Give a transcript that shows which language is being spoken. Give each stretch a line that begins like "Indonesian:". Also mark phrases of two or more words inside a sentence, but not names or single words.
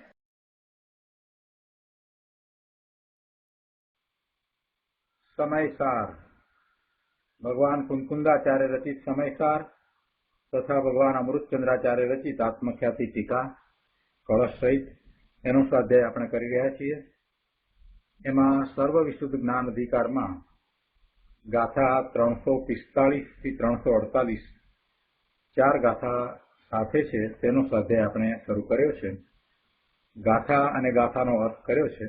Gujarati: સમયસાર ભગવાન કુંકુંદાચાર્ય રચિત સમયસાર તથા ભગવાન અમૃતચંદ્રાચાર્ય રચિત આત્મખ્યાતિ ટીકા કલશ સહિત એનો સ્વાધ્યાય આપણે કરી રહ્યા છીએ। એમાં સર્વ વિશુદ્ધ જ્ઞાન અધિકારમાં ગાથા 345 થી 348 ચાર ગાથા સાથે છે તેનો સ્વાધ્યાય આપણે શરૂ કર્યો છે। ગાથા અને ગાથાનો અર્થ કર્યો છે।